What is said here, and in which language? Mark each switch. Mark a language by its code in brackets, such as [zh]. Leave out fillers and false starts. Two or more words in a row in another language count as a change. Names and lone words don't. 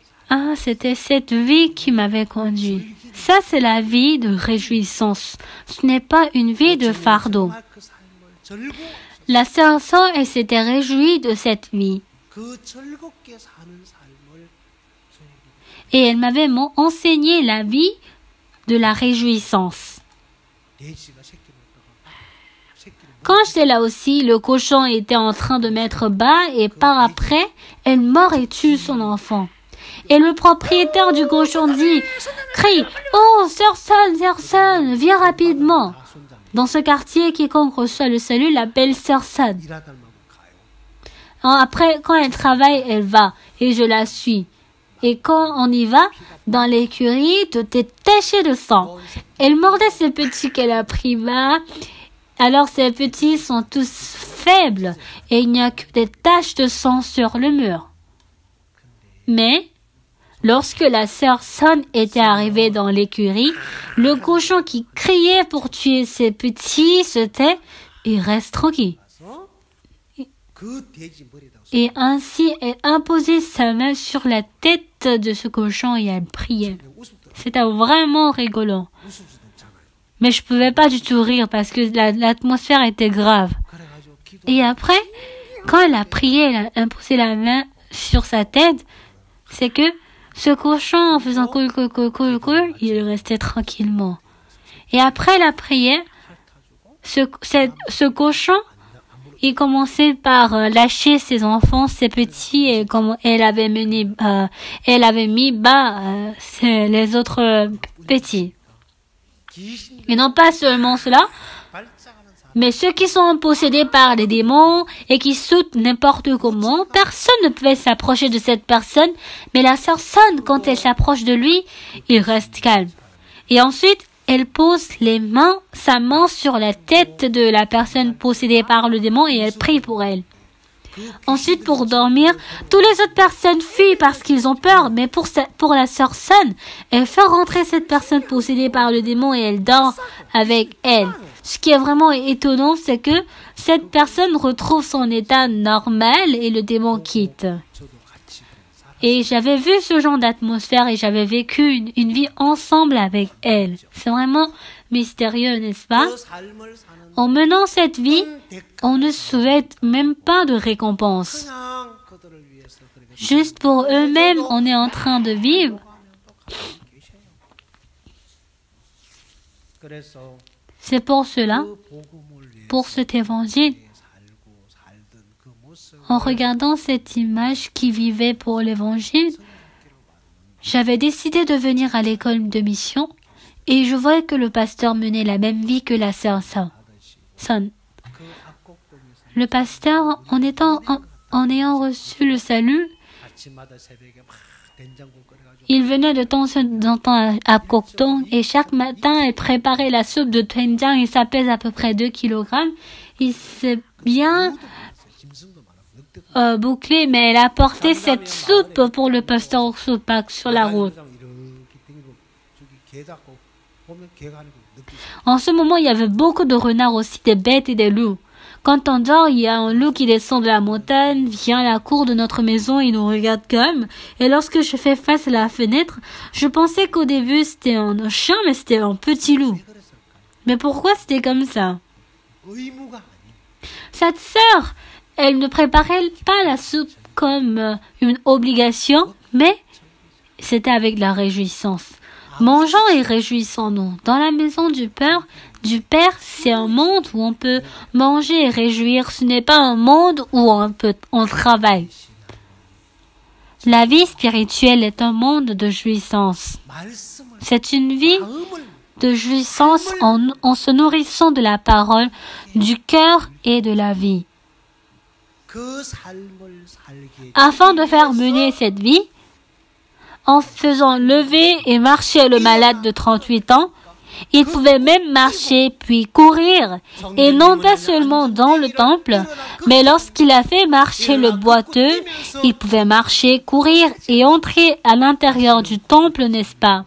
[fr] Ah, c'était cette vie qui m'avait conduit. Ça, c'est la vie de réjouissance. Ce n'est pas une vie de fardeau. [ko] 정말 그 삶을 즐거워 [fr] La sœur Son, elle s'était réjouie de cette vie. [ko] 그 즐겁게 사는 삶을 [fr] Et elle m'avait enseigné la vie de la réjouissance. [ko] 돼지가 새끼 먹다가 새끼를 [fr] Quand j'étais là aussi, le cochon était en train de mettre bas et par après, elle mord et tue son enfant. Et le propriétaire du cochon crie « Oh, sœur Son, viens rapidement !» [ko] 다 손잡이 [fr] Dans ce quartier, quiconque reçoit le salut l'appelle sœur Son. [ko] 일하다 말고 가요. [fr] Après, quand elle travaille, elle va et je la suis. Et quand on y va, dans l'écurie, tout est taché de sang. Elle mordait ces petits qu'elle a pris bas. Alors ces petits sont tous faibles et il n'y a que des taches de sang sur le mur. Mais, lorsque la sœur Son était arrivée dans l'écurie, le cochon qui criait pour tuer ses petits se tait et reste tranquille. [ko] 그래서 그 돼지 머리에다가 [fr] Et ainsi, elle imposait sa main sur la tête de ce cochon et elle priait. [ko] 그냥 웃음도 [fr] C'était vraiment rigolant. [ko] 웃을 수도 없잖아요. [fr] Mais je pouvais pas du tout rire parce que l'atmosphère était grave. [ko] 그래가지고 기도 [fr] Et après, quand elle a prié, elle a imposé la main sur sa tête, c'est que ce cochon, en faisant cool, il restait tranquillement. Et après la prière, ce cochon, il commençait par lâcher ses enfants, ses petits, et comme elle avait mis bas les autres petits. [ko] 귀신 [fr] Et non pas seulement cela, [ko] 발작하는 사람 [fr] mais ceux qui sont possédés par les démons et qui sautent n'importe comment, personne ne pouvait s'approcher de cette personne, mais la sœur Son, quand elle s'approche de lui, il reste calme. Et ensuite, elle pose sa main sur la tête de la personne possédée par le démon et elle prie pour elle. Ensuite, pour dormir, toutes les autres personnes fuient parce qu'ils ont peur, mais pour la sœur Son, elle fait rentrer cette personne possédée par le démon et elle dort avec elle. Ce qui est vraiment étonnant, c'est que cette personne retrouve son état normal et le démon quitte. [ko] 저도 같이 그냥 살아. [fr] Et j'avais vu ce genre d'atmosphère et j'avais vécu une vie ensemble avec elle. C'est vraiment mystérieux, n'est-ce pas? [ko] 그 삶을 사는 [fr] En menant cette vie, [ko] 대가 [fr] on ne souhaite même pas de récompense. [ko] 그냥 그들을 위해서 그렇게 [fr] Juste pour eux-mêmes, on est en train de vivre. [ko] 계셔요. 그래서 [fr] C'est pour cela, [ko] 그 복음을 위해서 [fr] pour cet évangile, [ko] 살고 살던 그 모습 [fr] en regardant cette image qui vivait pour l'évangile, j'avais décidé de venir à l'école de mission et je voyais que le pasteur menait la même vie que la sœur Son. [ko] 그 악곡동에서 [fr] Le pasteur, en ayant reçu le salut, [ko] 아침마다 새벽에 막 된장국 끓여가지고 [fr] il venait de temps en temps à Cocton et chaque matin, il préparait la soupe de doenjang. Il ça pèse à peu près 2 kg. Il s'est bien [ko] 짐승도 많아. 늑대 [fr] bouclé, mais elle a apporté cette soupe pour le pasteur Oxopak sur la route. [ko] 이렇게 댕기고 저기 개 잡고 보면 개가 아니고 늑대. [fr] En ce moment, il y avait beaucoup de renards aussi, des bêtes et des loups. Quand on dort, il y a un loup qui descend de la montagne, vient à la cour de notre maison et nous regarde comme. Et lorsque je fais face à la fenêtre, je pensais qu'au début c'était un chien, mais c'était un petit loup. [ko] 왜 그랬을까요? [fr] Mais pourquoi c'était comme ça? [ko] 의무가 아니에요. [fr] Cette sœur, elle ne préparait pas la soupe comme une obligation, mais c'était avec la réjouissance. Mangeons et réjouissons-nous. Dans la maison du Père, c'est un monde où on peut manger et réjouir. Ce n'est pas un monde où on travaille. La vie spirituelle est un monde de jouissance. [ko] 말씀을 [fr] C'est une vie [ko] 마음을 [fr] de jouissance en se nourrissant de la parole, du cœur et de la vie. [ko] 그 삶을 살게 [fr] Afin de faire mener cette vie, en faisant lever et marcher le malade de 38 ans, il pouvait même marcher puis courir, et non pas seulement dans le temple, mais lorsqu'il a fait marcher le boiteux, il pouvait marcher, courir et entrer à l'intérieur du temple, n'est-ce pas?